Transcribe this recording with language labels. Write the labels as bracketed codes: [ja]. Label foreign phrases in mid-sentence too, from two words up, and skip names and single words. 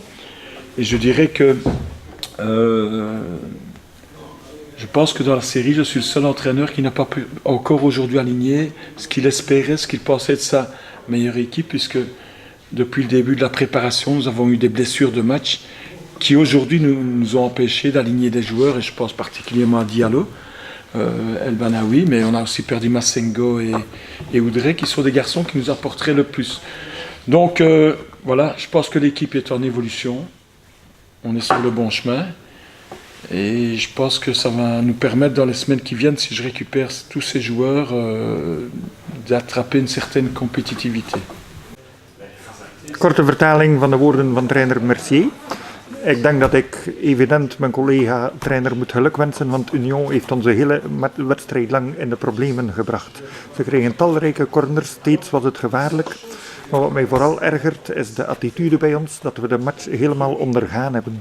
[fr] Et je dirais que je pense que dans la série, je suis le seul entraîneur qui n'a pas pu encore aujourd'hui aligner ce qu'il espérait, ce qu'il pensait de sa meilleure équipe, puisque depuis le début de la préparation, nous avons eu des blessures de match qui aujourd'hui nous ont empêchés d'aligner des joueurs, et je pense particulièrement à Diallo, El Banaoui, mais on a aussi perdu Massengo et Oudré, qui sont des garçons qui nous apporteraient le plus. Donc voilà, je pense que l'équipe est en évolution. on est sur le bon chemin. Et je pense que ça va nous permettre dans les semaines qui viennent, si je récupère tous ces joueurs, d'attraper une certaine compétitivité. [nl] Korte vertaling van de woorden van trainer Mercier. Ik denk dat ik evident mijn collega trainer moet gelukwensen, want Union heeft onze hele wedstrijd lang in de problemen gebracht. Ze kregen talrijke corners, steeds was het gevaarlijk. Maar wat mij vooral ergert is de attitude bij ons, dat we de match helemaal ondergaan hebben.